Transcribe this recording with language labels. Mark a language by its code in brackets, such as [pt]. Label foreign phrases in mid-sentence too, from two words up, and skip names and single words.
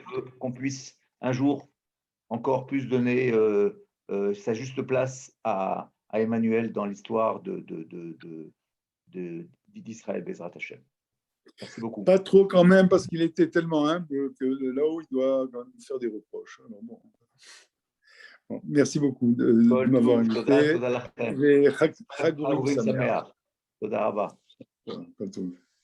[fr] Dieu veut, qu'on puisse un jour encore plus donner sa juste place à Emmanuel dans l'histoire d'Israël, [he] בעזרת השם. [fr] Merci beaucoup. Pas trop quand même, parce qu'il était tellement humble que là-haut, il doit quand même nous faire des reproches. Alors bon. Bon, merci beaucoup de m'avoir invité. [he] תודה לכם. Et חג אורים חג אורים Sameach. שמח. תודה רבה. [fr] Voilà, comme tout.